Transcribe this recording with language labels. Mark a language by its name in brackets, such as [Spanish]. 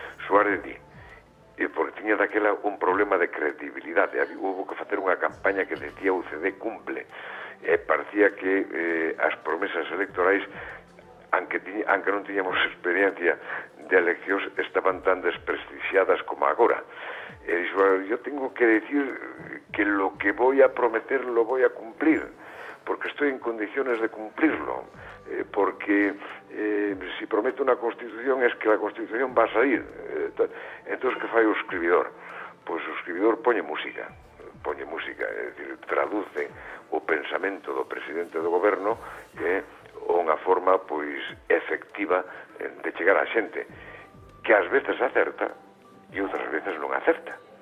[Galician] Suárez di, porque tiña daquela un problema de credibilidade, houve que facer unha campaña que decía o UCD cumple, parecía que as promesas electorais, aunque non tiñamos experiencia de eleccións, estaban tan desprestixiadas como agora. [Spanish] Yo tengo que decir que lo que voy a prometer lo voy a cumplir, porque estoy en condiciones de cumplirlo, porque si prometo una constitución es que la constitución va a salir. [Galician] Entonces, ¿qué fai o escribidor? Pois o escribidor poñe música, é dicir, traduce o pensamento do presidente do goberno unha forma pois efectiva de chegar á xente, que ás veces acerta e outras veces non acerta.